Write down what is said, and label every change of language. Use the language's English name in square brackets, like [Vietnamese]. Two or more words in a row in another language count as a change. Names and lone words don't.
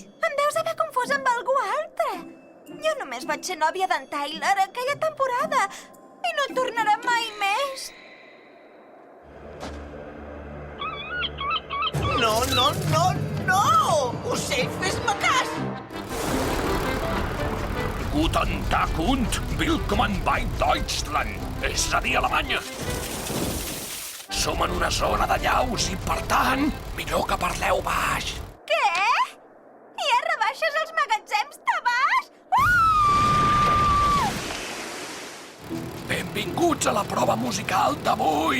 [Catalan] Em deus haver confós amb algú altre. Jo només vaig ser nòvia d'en Tyler aquella temporada i no tornarà mai més. No, no, no, no! Ocell, fes-me cas! [German] Guten Tag und willkommen bei Deutschland, [Catalan] és a dir, Alemanya. Som en una zona de llaus i, per tant, millor que parleu baix. Què? Hi ha rebaixes als magatzems de baix? Benvinguts a la prova musical d'avui.